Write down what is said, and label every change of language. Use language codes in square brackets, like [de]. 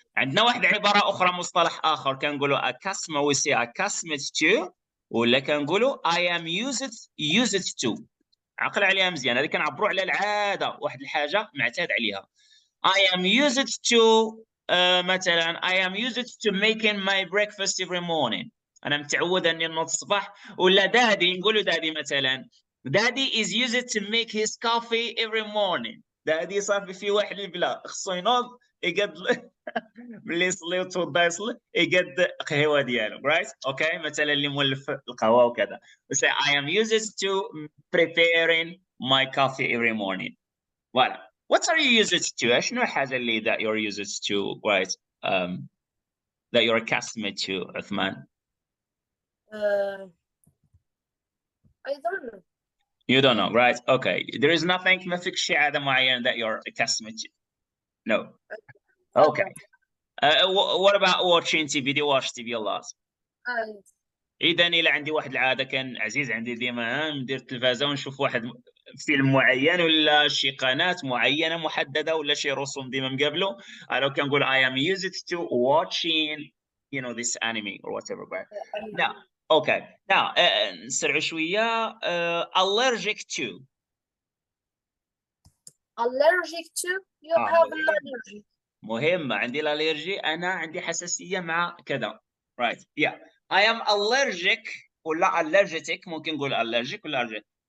[ar] عندنا واحد عبارة أخرى مصطلح آخر كنقولوا [en] accustomed to [ar] ولا كنقولوا [en] I am used to. [ar] عقل عليها مزيان. هذه كنعبروا على العادة واحد الحاجة معتاد عليها. [en] I am used to [ar] مثلا [en] I am used to making my breakfast every morning. [ar] أنا متعود أني نوض الصباح. ولا دادي نقولوا دادي مثلا [en] Daddy is used to make his coffee every morning. [ar] دادي صافي في واحد البلا خصو ينوض يقد ملي يصلي وتوضا يصلي يقد قهوه ديالو right okay مثلا اللي مولف القهوه وكذا. [en] We say I am used to preparing my coffee every morning. Voilà. What are you used to? [ar] شنو الحاجه اللي [en] that you're used to right that you're accustomed to Othmane? I don't know. You don't know, right? Okay. There is nothing [ar] ما فيك شي عادة معينة [en] that you're accustomed to. No. Okay. What about watching TV? Do you watch TV a lot? [ar] إذا إلا عندي واحد العادة كان عزيز عندي ديما ندير التلفازة ونشوف واحد فيلم معين ولا شي قناه معينه محدده ولا شي رسوم ديما مقابله. [en] لو كنقول I am used to watching this anime or whatever. Now okay, now [ar] نسرعوا شويه. [en] allergic to. Allergic to, you have an hmm allergy. [ar] مهم، عندي الالرجي، انا عندي حساسيه مع كذا. [en] right yeah I am allergic ولا allergic، ممكن نقول allergic ولا allergic.